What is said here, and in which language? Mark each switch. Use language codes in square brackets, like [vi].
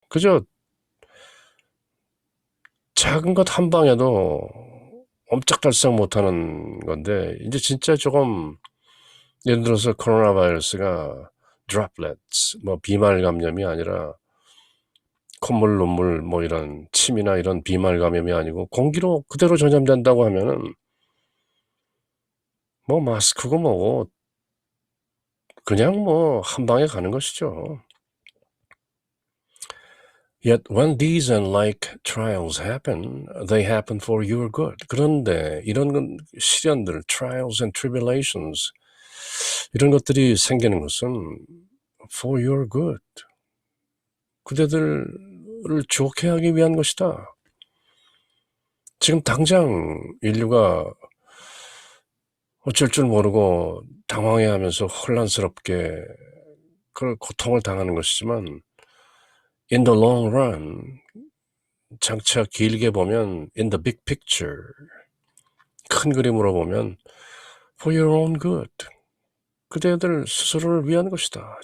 [ko] 그저 작은 것 한 방에도 옴짝달싹 못하는 건데 이제 진짜 조금 예를 들어서 코로나 바이러스가 droplets, 뭐 비말 감염이 아니라 콧물, 눈물, 뭐 이런 침이나 이런 비말 감염이 아니고 공기로 그대로 전염된다고 하면은 뭐 마스크고 뭐고 그냥 뭐 한 방에 가는 것이죠. [en] Yet when these and like trials happen, they happen for your good. [ko] 그런데 이런 시련들, [en] trials and tribulations, [ko] 이런 것들이 생기는 것은 [en] for your good. [ko] 그대들을 좋게 하기 위한 것이다. 지금 당장 인류가 어쩔 줄 모르고 당황해하면서 혼란스럽게 그런 고통을 당하는 것이지만 [en] in the long run, [ko] 장차 길게 보면 [en] in the big picture, [ko] 큰 그림으로 보면 [en] for your own good, [ko] 그대들 스스로를 위한 것이다.